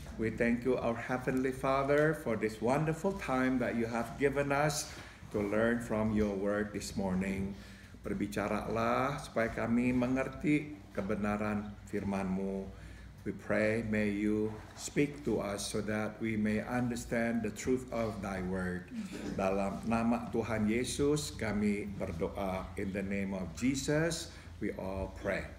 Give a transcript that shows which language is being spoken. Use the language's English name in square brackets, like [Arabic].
[English] We thank you, our Heavenly Father, for this wonderful time that you have given us to learn from your word this morning. [Indonesian] Berbicaralah supaya kami mengerti kebenaran firman-Mu. [English] We pray, may you speak to us so that we may understand the truth of thy word. [Indonesian] Dalam nama Tuhan Yesus kami berdoa. [English] In the name of Jesus we all pray.